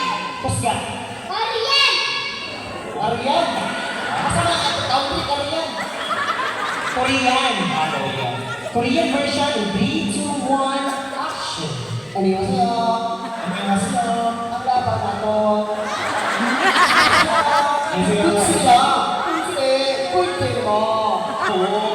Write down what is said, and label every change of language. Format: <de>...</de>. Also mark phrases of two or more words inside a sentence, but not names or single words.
<ceb>Kusga. Korean! Korean. Asa na ang tawag ni Korean?</ceb> <en>Korean. Korean version. 3, 2, 1, action.</en> <ko>안녕하세요. 안녕하세요.</ko> <ceb>Ang laban ako.</ceb> <ko>안녕하세요. 굿스가 꿀대 꿀대 거.</ko> <ceb>Oo.</ceb>